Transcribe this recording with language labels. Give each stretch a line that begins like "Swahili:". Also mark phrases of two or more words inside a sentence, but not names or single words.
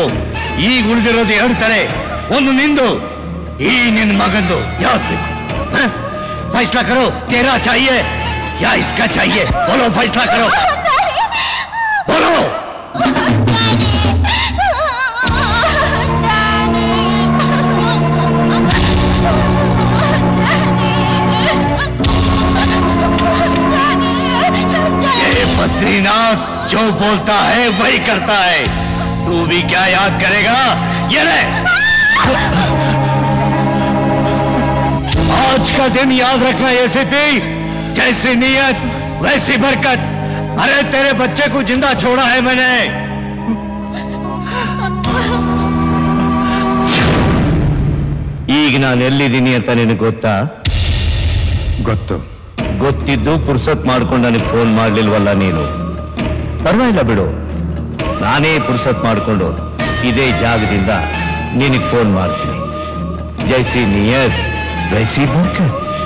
Kannada: ಈಗ ಉಳಿದಿರೋದು 2 ತಲೆ. ಒಂದು ನಿಂದು, ಈ ನಿನ್ನ ಮಗಂದು. ಯಾವ್ದು ಬೇಕು?
Hindi: फैसला करो. तेरा चाहिए या इसका चाहिए? बोलो, फैसला करो. बोलो. ये बद्रीनाथ जो बोलता है वही करता है. तू भी क्या याद करेगा? ये ले. आज का दिन याद रखना एसीपी. जैसी नीयत वैसी बरकत. अरे तेरे बच्चे को जिंदा छोड़ा है मैंने.
Kannada: ಈಗ ನಾನು ಎಲ್ಲಿದ್ದೀನಿ ಅಂತ ನಿನಗೆ ಗೊತ್ತಾ? ಗೊತ್ತು. ಗೊತ್ತಿದ್ದು ಪುರ್ಸತ್ ಮಾಡ್ಕೊಂಡು ನನಗೆ ಫೋನ್ ಮಾಡ್ಲಿಲ್ವಲ್ಲ ನೀನು? ಪರವಾಗಿಲ್ಲ ಬಿಡು, ನಾನೇ ಪುರ್ಸತ್ ಮಾಡ್ಕೊಂಡು ಇದೇ ಜಾಗದಿಂದ ನಿನಗೆ ಫೋನ್ ಮಾಡ್ತೀನಿ.
Hindi: जैसी नीयत वैसी बरकत.